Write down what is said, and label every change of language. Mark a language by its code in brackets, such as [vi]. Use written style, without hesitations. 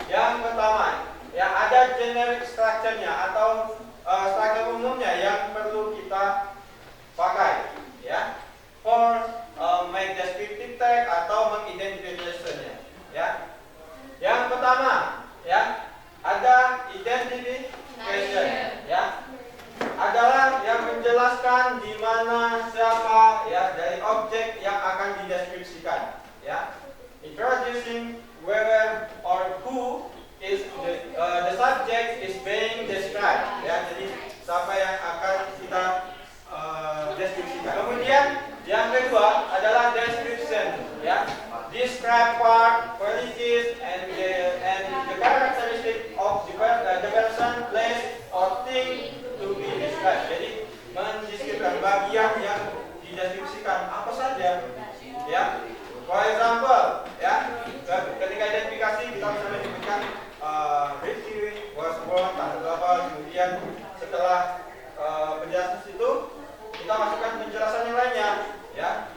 [id] Yang pertama, ya, ada generic structure-nya atau struktur umumnya yang perlu kita pakai, ya, [en] for make descriptive text [id] atau mengidentifikasinya. Ya, yang pertama, ya, ada identification, ya, adalah yang menjelaskan di mana, siapa, ya, dari objek yang akan dideskripsikan, ya. [en] Introducing whether or who is the subject is being described, ya. [id] Jadi siapa yang akan kita deskripsikan. Kemudian yang kedua adalah description, ya. [en] Describe part, qualities, and the characteristic of the person, place, or thing to be described. [id] Jadi mendeskripsikan bagian yang dideskripsikan apa saja, ya. [en] For example, [id] ya, ketika identifikasi kita bisa menyebutkan [en] Ricky was born [id] tanggal berapa, kemudian setelah penjelasan itu kita masukkan penjelasan yang lainnya, ya.